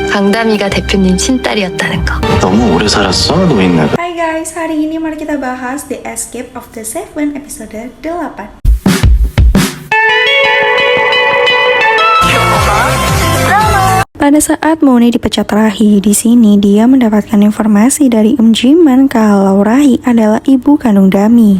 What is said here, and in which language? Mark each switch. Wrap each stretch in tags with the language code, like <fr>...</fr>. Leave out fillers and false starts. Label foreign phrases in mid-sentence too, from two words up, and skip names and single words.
<ko>강다미가 대표님 친딸이었다는 거. 너무 오래 살았어, 노인네가.</ko> <id>Hai guys, hari ini mari kita bahas The Escape of the Seven episode 8. Pada saat Monet dipecat Rahi, di sini dia mendapatkan informasi dari Jiman kalau Rahi adalah ibu kandung Dami.</id>